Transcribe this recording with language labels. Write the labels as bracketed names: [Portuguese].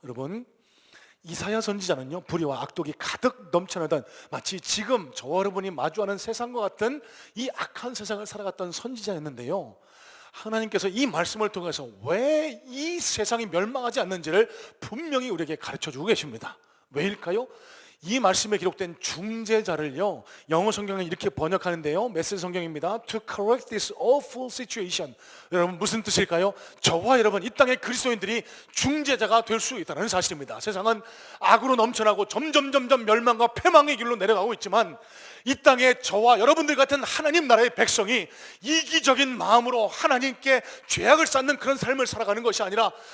[Korean] 여러분, 이사야 선지자는요, 불의와 악독이 가득 넘쳐나던 마치 지금 저와 여러분이 마주하는 세상과 같은 이 악한 세상을 살아갔던 선지자였는데요, 하나님께서 이 말씀을 통해서 왜 이 세상이 멸망하지 않는지를 분명히 우리에게 가르쳐주고 계십니다. 왜일까요? 이 말씀에 기록된 중재자를요, 영어 성경은 이렇게 번역하는데요, 메시지 성경입니다. [English] To correct this awful situation. [Korean] 여러분 무슨 뜻일까요? 저와 여러분 이 땅의 그리스도인들이 중재자가 될 수 있다는 사실입니다. 세상은 악으로 넘쳐나고 점점 멸망과 패망의 길로 내려가고 있지만 이 땅에 저와 여러분들 같은 하나님 나라의 백성이 이기적인 마음으로 하나님께 죄악을 쌓는 그런 삶을 살아가는 것이 아니라